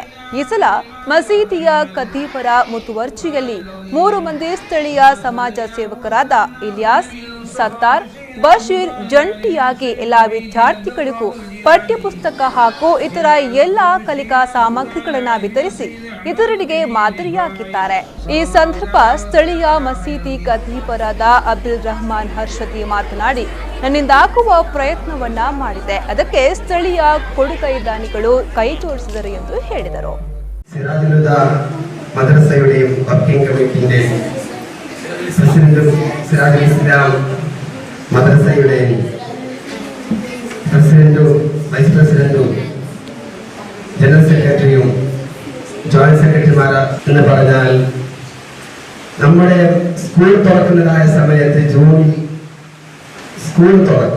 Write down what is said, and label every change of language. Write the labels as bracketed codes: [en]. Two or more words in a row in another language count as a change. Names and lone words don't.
[kn] ಈ ಸಲ ಮಸೀದಿಯ ಖತೀಬರ ಮುತುವರ್ಜಿಯಲ್ಲಿ 3 ಮಂದಿ ಸ್ಥಳೀಯ ಸಮಾಜ ಸೇವಕರಾದ ಇಲಿಯಾಸ್, ಸತ್ತಾರ್, ಬಶೀರ್ ಜಂಟಿಯಾಗಿ ಎಲ್ಲಾ ವಿದ್ಯಾರ್ಥಿಗಳಿಗೂ ಪಠ್ಯಪುಸ್ತಕ ಹಾಗೂ ಇತರ ಎಲ್ಲ ಕಲಿಕಾ ಸಾಮಗ್ರಿಗಳನ್ನು ವಿತರಿಸಿ ಇತರರಿಗೆ ಮಾದರಿಯಾಗಿದ್ದಾರೆ. ಈ ಸಂದರ್ಭ ಸ್ಥಳೀಯ ಮಸೀದಿ ಖತೀಬರಾದ ಅಬ್ದುಲ್ ರಹಮಾನ್ ಹರ್ಷದಿ ಮಾತನಾಡಿ, ನನ್ನಿಂದಾಗುವ ಪ್ರಯತ್ನವನ್ನ ಮಾಡಿದೆ, ಅದಕ್ಕೆ ಸ್ಥಳೀಯ ಕೊಡುಗೈ ದಾನಿಗಳು ಕೈ ಜೋಡಿಸಿದರು ಎಂದು ಹೇಳಿದರು. [ml] മദ്രസയുടെയും [en] working committee [ml] പ്രസിഡന്റും സിറാജുൽ ഇസ്ലാം മദ്രസയുടെയും പ്രസിഡന്റും [en] vice president general secretary joint secretaries [ml] എന്ന് പറഞ്ഞാൽ നമ്മുടെ സ്കൂൾ തുറക്കുന്നതായ സമയത്ത് ജൂണിൽ സ്കൂൾ തുറക്കും.